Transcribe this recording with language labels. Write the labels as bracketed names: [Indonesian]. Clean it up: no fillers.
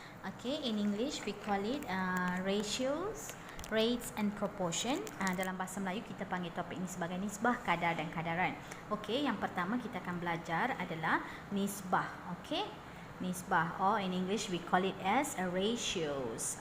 [English] Okey, in English we call it ratios, rates and proportion. [Malay] Dalam bahasa Melayu kita panggil topik ini sebagai nisbah, kadar dan kadaran. Okey, yang pertama kita akan belajar adalah nisbah. [English] Okey, nisbah, or in English we call it as a ratios.